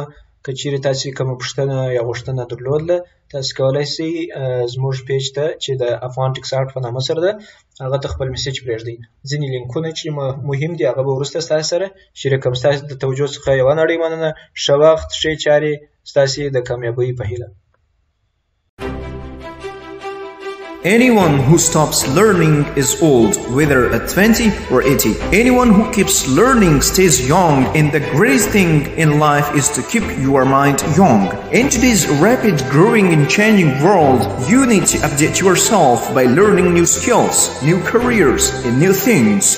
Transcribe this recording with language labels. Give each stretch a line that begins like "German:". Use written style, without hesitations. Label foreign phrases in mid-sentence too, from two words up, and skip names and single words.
Pashto: که چیرې تاسو کومه پوښتنه یا غوښتنه درلودله تاسو کولی شئ زموږ پیج ته چې د افغان ټیکس آرټ په نامه سره ده هغه ته خپل میسج پرېږدئ. ځینې لینکونه چې مهم دي هغه به وروسته ستاسو سره شریکوم. ستاسو د توجه څخه یوه نړۍ مننه. ښه وخت، ښې چارې ستاسې د کامیابۍ په هیله.
English: Anyone who stops learning is old, whether at 20 or 80. Anyone who keeps learning stays young, and the greatest thing in life is to keep your mind young. In today's rapid growing and changing world, you need to update yourself by learning new skills, new careers, and new things.